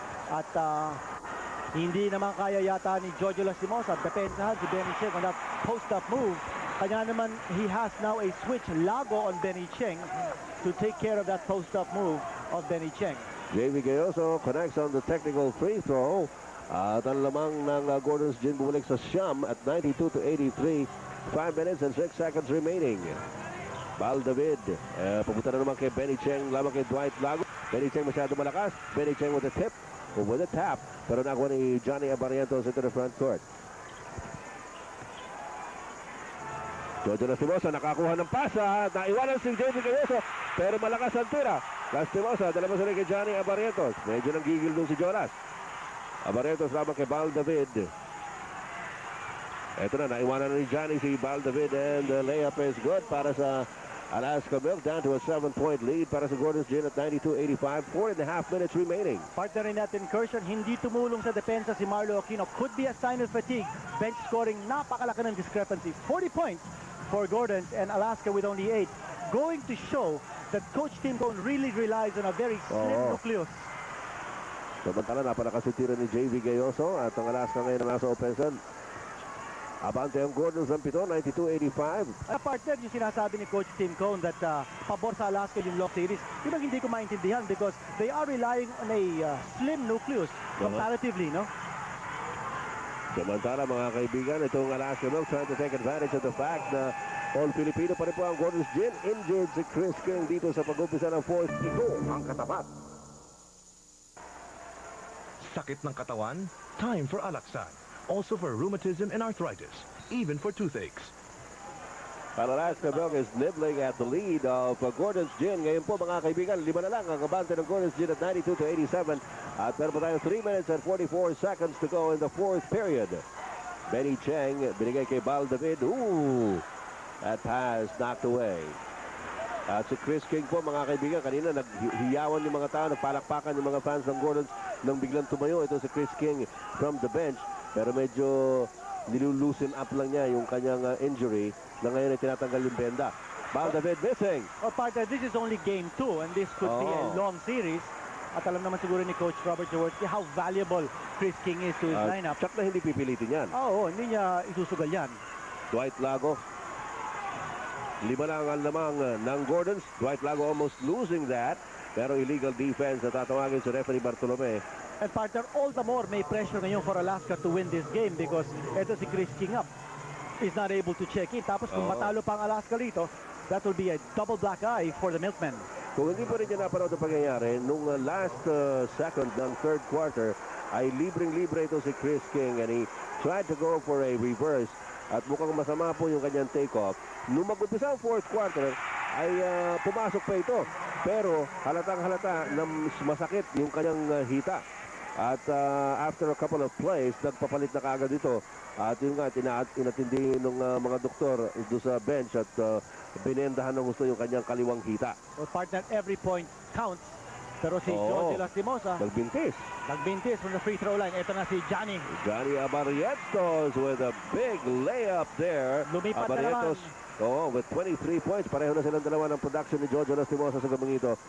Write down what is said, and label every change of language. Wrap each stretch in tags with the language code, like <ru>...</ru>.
<tl>At hindi naman kaya yata ni Jojo Lastimosa depensahan si Benny Cheng</tl> <en>on that post-up move.</en> <tl>Kanya naman,</tl> <en>he has now a switch Lago on Benny Cheng to take care of that post-up move of Benny Cheng. JV Gayoso connects on the technical free throw.</en> <tl>At ang lamang ng Gordon's Gin bumalik sa siyam at 92 to 83.</tl> <en>5 minutes and 6 seconds remaining.</en> <tl>Val David. Pupunta na naman kay Benny Cheng. Lamang kay Dwight Lago. Benny Cheng masyado malakas. Benny Cheng</tl> <en>with a tip.</en> <tl>O</tl> <en>with a tap.</en> <tl>Pero nakuha ni Johnny Abarrientos into the front court. Jojo Lastimosa nakakuha ng pasa. Naiwanan si JV Gayoso. Pero malakas ang tira. Lastimosa, dala mo sa rin kay Johnny Abarrientos. Medyo nanggigil doon si Jonas. Abarrientos lamang kay Val David. Ito na, naiwanan na ni Johnny si Baldavid</tl> <en>and the layup is good</en> <tl>para sa Alaska Milk,</tl> <en>down to a 7-point lead</en> <tl>para sa Gordon's Gin at 92-85.</tl> <en>4.5 minutes remaining.</en> <tl>Partner rin natin, Kershaw, hindi tumulong sa depensa si Marlo Aquino.</tl> <en>Could be a sign of fatigue. Bench scoring,</en> <tl>napakalaki ng discrepancy.</tl> <en>40 points for Gordon's and Alaska with only 8. Going to show that Coach Tim Cone really relies on a very slim nucleus.</en> <tl>Samantala, napalakasitira ni J.V. Gayoso at ang Alaska ngayon ang nasa offensive. Abante ang Gordon's ng 7, 92-85. Partner, yung sinasabi ni Coach Tim Cone that pabor sa Alaska yung long series, yun ang hindi ko maintindihan</tl> <en>because they are relying on a slim nucleus comparatively,</en> <tl>no? Samantala, mga kaibigan, itong Alaska Milk</tl> <en>trying to take advantage of the fact</en> <tl>na all-Filipino pa rin po ang Gordon's Gin. Injured si Chris King dito sa pag-umpisa ng fourth. Ito ang katapat. Sakit ng katawan? Time for Alaxan.</tl> <en>Also for rheumatism and arthritis, even for toothaches. Alaska Milk is nibbling at the lead of Gordon's Gin.</en> <tl>Ngayon po, mga kaibigan, 5 na lang ang abante ng Gordon's Gin at 92-87. At meron pa tayo</tl> <en>3 minutes and 44 seconds to go in the fourth period. Benny Cheng,</en> <tl>binigay kay Baldavid.</tl> <en>Ooh! That pass knocked away.</en> <tl>At si Chris King po, mga kaibigan, kanina naghiyawan yung mga tao, nagpalakpakan yung mga fans ng Gordon's nang biglang tumayo. Ito si Chris King from the bench. Pero medyo nilulusin up lang niya yung kanyang injury na ngayon ay tinatanggal yung benda. Baldavid missing.</tl> <en>Oh, partner, this is only game 2 and this could be a long series.</en> <tl>At alam naman siguro</tl> <en>ni Coach Robert Jaworski how valuable Chris King is to his lineup.</en> <tl>Tsak na hindi pipilitin yan. Oo, hindi niya isusugal yan. Dwight Lago. 5 lang ang lamang ng Gordons.</tl> <en>Dwight Lago almost losing that.</en> <tl>Pero illegal defense na tatawagin si referee Bartolome.</tl> <en>And partner, all the more may pressure ngayon for Alaska to win this game because ito si Chris King up. Is not able to check in.</en> <tl>Tapos kung matalo pa ang Alaska rito,</tl> <en>that will be a double black eye for the Milkmen.</en> <tl>Kung hindi pa rin niya napanood ang pangyayari, nung last second ng third quarter, ay libreng-libre ito si Chris King</tl> <en>and he tried to go for a reverse</en> <tl>at mukhang masama po yung kanyang take-off. Nung mag-umpisa ang fourth quarter, ay pumasok pa ito. Pero halatang halata na masakit yung kanyang hita. At</tl> <en>after a couple of plays,</en> <tl>nagpapalit na kaagad ito. At yun nga, inatindi ng mga doktor doon sa bench at binendahan ng gusto yung kanyang kaliwang hita.</tl> <en>Well, partner, every point counts.</en> <tl>Pero si George Lastimosa, nagbintis</tl> <en>from the free throw line.</en> <tl>Ito na si Johnny.</tl> <en>Johnny Abarrientos with a big layup there.</en> <tl>Lumipat na naman.</tl> <en>With 23 points.</en> <tl>Pareho na silang dalawa ng production ni George Lastimosa sa gabang ito.</tl>